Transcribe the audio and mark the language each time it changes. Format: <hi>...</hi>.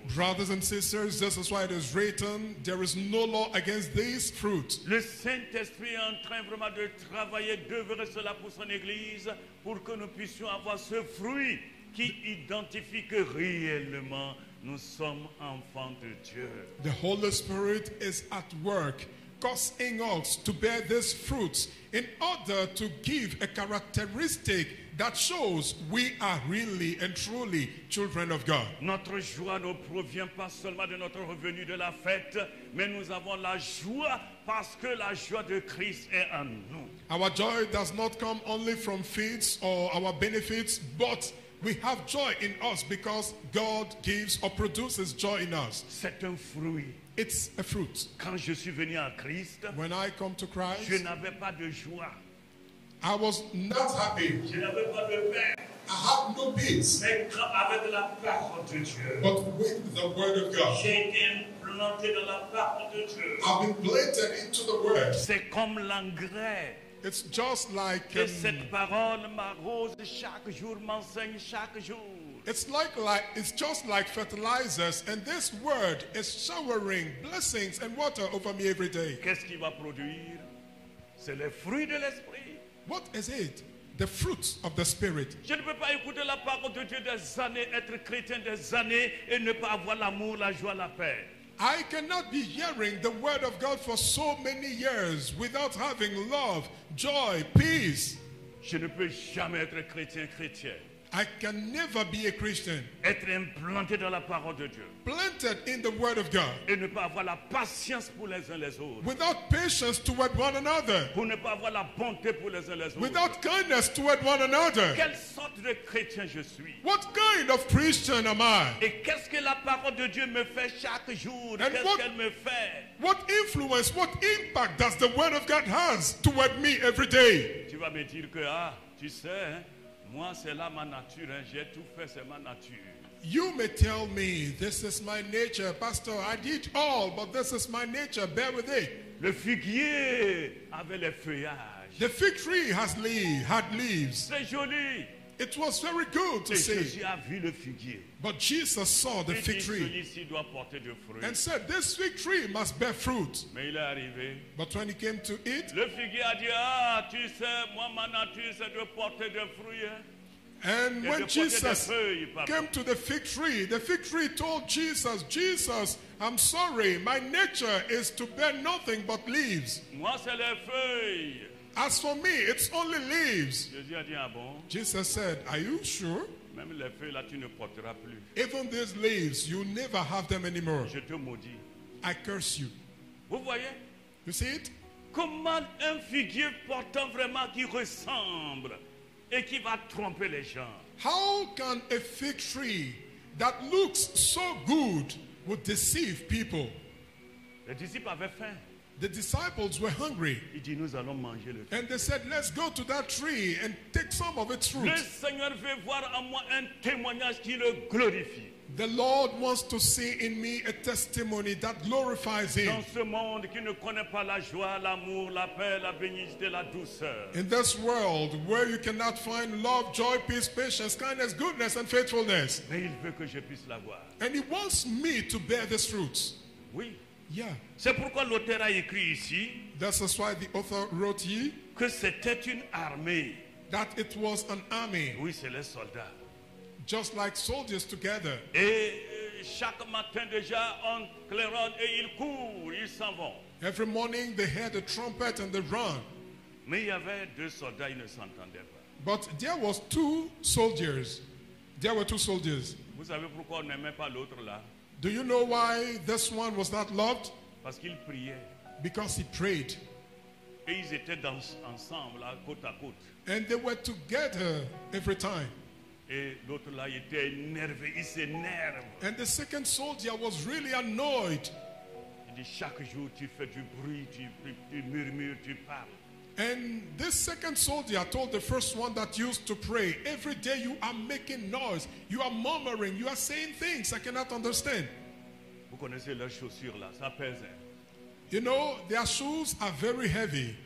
<en>Brothers and sisters, this is why it is written, there is no law against these fruits.</en> <fr>Le Saint-Esprit est en train vraiment de travailler, d'œuvrer cela pour son Église, pour que nous puissions avoir ce fruit qui identifie que réellement nous sommes enfants de Dieu.</fr> <en>The Holy Spirit is at work, causing us to bear these fruits in order to give a characteristic that shows we are really and truly children of God.</en> <fr>Notre joie ne provient pas seulement de notre revenu de la fête, mais nous avons la joie parce que la joie de Christ est en nous.</fr> <en>Our joy does not come only from feasts or our benefits, but we have joy in us because God gives or produces joy in us.</en> <fr>C'est un fruit.</fr> <en>It's a fruit.</en> <fr>Quand je suis venu en Christ,</fr> <en>When I come to</en> <fr>je</fr> <en>Christ,</en> <fr>n'avais pas de joie.</fr> <en>I was not happy.</en> <fr>Je n'avais pas de paix.</fr> <en>I had no peace.</en> <fr>Mais avec la parole de Dieu,</fr> <en>But with the word of God,</en> <fr>j'ai été implanté dans la parole de Dieu.</fr> <en>I've been planted into the word.</en> <fr>C'est comme l'engrais.</fr> <en>It's just like</en> <fr>Et cette parole m'arrose chaque jour, m'enseigne chaque jour.</fr> <en>it's just like fertilizers, and this word is showering blessings and water over me every day.</en> <fr>Qu'est-ce qu'il va produire? C'est le fruit de l'esprit.</fr> <en>What is it? The fruits of the Spirit.</en> <fr>Je ne peux pas écouter la parole de Dieu des années, être chrétien des années et ne pas avoir l'amour, la joie, la paix.</fr> <en>I cannot be hearing the word of God for so many years without having love, joy, peace.</en> <fr>Je ne peux jamais être chrétien.</fr> <en>I can never be a Christian.</en> <fr>Être implanté dans la parole de Dieu.</fr> <en>Planted in the word of God.</en> <fr>Et ne pas avoir la patience pour les uns les autres.</fr> <en>Without patience toward one another.</en> <fr>Pour ne pas avoir la bonté pour les uns les autres.</fr> <en>Without kindness toward one another.</en> <fr>Quelle sorte de chrétien je suis?</fr> <en>What kind of Christian am I?</en> <fr>Et qu'est-ce que la parole de Dieu me fait chaque jour? Qu'est-ce qu'elle me fait?</fr> <en>What influence, what impact does the word of God has toward me every day?</en> <fr>Tu vas me dire que, tu sais, hein, moi c'est là ma nature, hein, j'ai tout fait, c'est ma nature.</fr> <en>You may tell me, this is my nature, Pastor, I did all, but this is my nature, bear with it.</en> <fr>Le figuier avait les feuillages.</fr> <en>The fig tree had leaves.</en> <fr>C'est joli.</fr> <en>It was very good to</en> <fr>Et</fr> <en>see.</en> <fr>Jésus a vu le figuier.</fr> <en>But Jesus saw the</en> <fr>Il</fr> <en>fig</en> <fr>dit,</fr> <en>tree</en> <fr>celui-ci doit porter de fruits.</fr> <en>and said, this fig tree must bear fruit.</en> <fr>Mais il est arrivé.</fr> <en>But when he came to it,</en> <fr>Le figuier a dit, tu sais, moi ma nature c'est de porter des fruits. Hein.</fr> <en>and</en> <fr>Et</fr> <en>when</en> <fr>de porter des</fr> <en>Jesus</en> <fr>feuilles, papa.</fr> <en>came to the fig tree told Jesus, Jesus, I'm sorry, my nature is to bear nothing but leaves.</en> <fr>Moi c'est les feuilles.</fr> <en>As for me, it's only leaves.</en> <fr>Jésus a dit, ah bon?</fr> <en>Jesus said, are you sure?</en> <fr>Même les feuilles là, tu ne porteras plus.</fr> <en>Even these leaves, you never have them anymore.</en> <fr>Je te maudis.</fr> <en>I curse you.</en> <fr>Vous voyez?</fr> <en>You see it?</en> <fr>Comment un figuier portant vraiment qui ressemble et qui va tromper les gens?</fr> <en>How can a fig tree that looks so good would deceive people?</en> <fr>Les disciples avaient faim.</fr> <en>The disciples were hungry.</en> <fr>Il dit, nous allons manger le fruit.</fr> <en>And they said, let's go to that tree and take some of its fruit.</en> <fr>Le Seigneur veut voir en moi un témoignage qui le glorifie.</fr> <en>The Lord wants to see in me a testimony that glorifies Him.</en> <fr>Dans ce monde qui ne connaît pas la joie, l'amour, la paix, la bénignité, la douceur.</fr> <en>In this world where you cannot find love, joy, peace, patience, kindness, goodness, and faithfulness.</en> <fr>Mais il veut que je puisse l'avoir.</fr> <en>And He wants me to bear these fruits.</en> <fr>Oui.</fr> <en>Yeah.</en> <fr>C'est pourquoi l'auteur a écrit ici</fr> <en>That is why the author wrote here</en> <fr>que c'était une armée.</fr> <en>that it was an army,</en> <fr>Oui, c'est les soldats.</fr> <en>just like soldiers together.</en> <fr>Et chaque matin déjà, on claironne et ils courent, ils s'en vont.</fr> <en>Every morning they heard a trumpet and they run.</en> <fr>Mais il y avait deux soldats, ils ne s'entendaient pas.</fr> <en>But there was two soldiers. There were two soldiers.</en> <fr>Vous savez pourquoi on n'aimait pas l'autre là?</fr> <en>Do you know why this one was not loved?</en> <fr>Parce qu'il priait.</fr> <en>Because he prayed.</en> <fr>Et ils étaient ensemble, là, côte à côte.</fr> <en>And they were together every time.</en> <fr>Et l'autre là, il était énervé, il s'énerve.</fr> <en>And the second soldier was really annoyed.</en> <fr>Il dit, chaque jour tu fais du bruit, tu murmures, tu parles.</fr> <en>And this second soldier told the first one that used to pray, every day you are making noise, you are murmuring, you are saying things I cannot understand.</en> <fr>Vous connaissez leurs chaussures là, ça pèse. Hein.</fr> <en>You know, their shoes are very heavy.</en>